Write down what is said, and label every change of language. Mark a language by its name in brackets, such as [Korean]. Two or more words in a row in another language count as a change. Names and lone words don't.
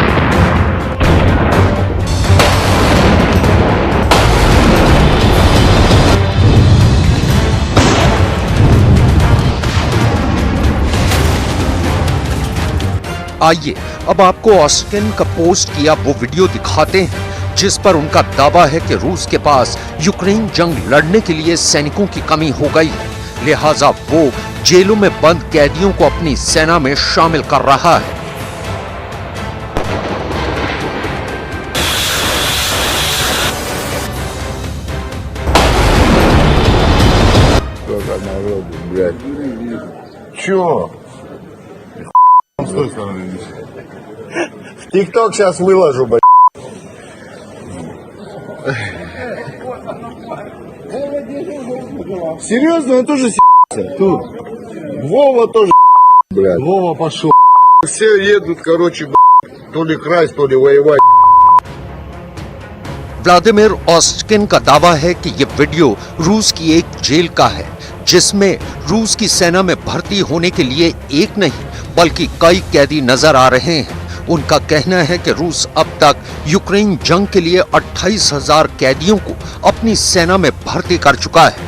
[Hindi] आइए अब आपको ओस्चकिन का पोस्ट किया वो वीडियो दिखाते हैं जिस पर उनका दावा है कि रूस के पास यूक्रेन जंग लड़ने के लिए सैनिकों की कमी हो गई है, लिहाजा वो जेलों में बंद कैदियों को अपनी सेना में शामिल कर रहा है। [Russian] Чё? С той стороны висит. В ТикТок сейчас выложу, блядь. Серьезно, он тоже с***ся? Тут. Вова тоже, блядь. Вова пошел. Все едут, короче, блядь, то ли красть, то ли воевать. [Hindi] व्लादिमीर ओस्चकिन का दावा है कि ये वीडियो रूस की एक जेल का है, जिसमें रूस की सेना में भर्ती होने के लिए एक नहीं बल्कि कई कैदी नजर आ रहे हैं। उनका कहना है कि रूस अब तक यूक्रेन जंग के लिए 28,000 कैदियों को अपनी सेना में भर्ती कर चुका है।